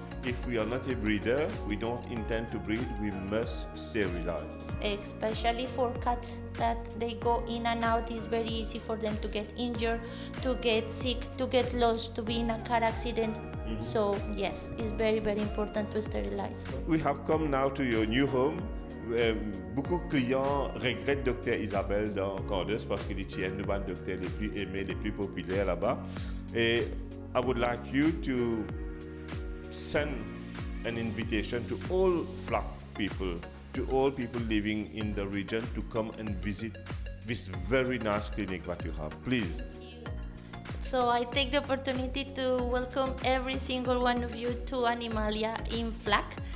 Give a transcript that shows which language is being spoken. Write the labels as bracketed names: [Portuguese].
[English] If we are not a breeder, we don't intend to breed, we must sterilize. Especially for cats that they go in and out, it's very easy for them to get injured, to get sick, to get lost, to be in a car accident. So yes, it's very, very important to sterilize. We have come now to your new home. [French] Beaucoup de clients regrettent Dr Isabelle dans Candace parce qu'il est une des docteurs les plus aimés, les plus populaires là-bas. [English] Et I would like you to send an invitation to all Flack people, to all people living in the region to come and visit this very nice clinic that you have. Please. So I take the opportunity to welcome every single one of you to Animalia in Flack.